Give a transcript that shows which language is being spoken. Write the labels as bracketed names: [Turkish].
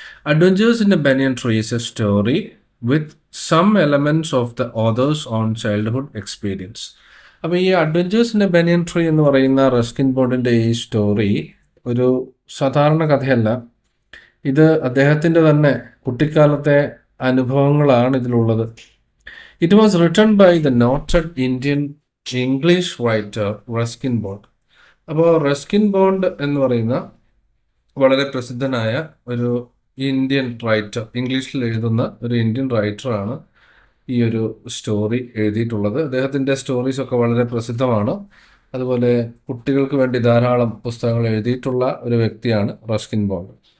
[English] Adventures in a banyan tree is a story with some elements of the authors own childhood experience. [Malayalam] അപ്പോൾ ഈ adventures in A banian tree എന്ന് പറയുന്ന Ruskin ബോണ്ടിൻ്റെ ഈ story ഒരു സാധാരണ കഥയല്ല. ഇത് അദ്ദേഹത്തിൻ്റെ തന്നെ കുട്ടിക്കാലത്തെ അനുഭവങ്ങളാണ് ഇതിലുള്ളത്. [English] It was written by the noted Indian English writer Ruskin Bond. [Malayalam] അപ്പോൾ റസ്കിൻ ബോണ്ട് എന്ന് പറയുന്ന വളരെ പ്രസിദ്ധനായ ഒരു ഇന്ത്യൻ റൈറ്റർ, ഇംഗ്ലീഷിൽ എഴുതുന്ന ഒരു ഇന്ത്യൻ റൈറ്ററാണ് ഈ ഒരു സ്റ്റോറി എഴുതിയിട്ടുള്ളത്. അദ്ദേഹത്തിൻ്റെ സ്റ്റോറീസൊക്കെ വളരെ പ്രസിദ്ധമാണ്. അതുപോലെ കുട്ടികൾക്ക് വേണ്ടി ധാരാളം പുസ്തകങ്ങൾ എഴുതിയിട്ടുള്ള ഒരു വ്യക്തിയാണ് റസ്കിൻ ബോണ്ട്.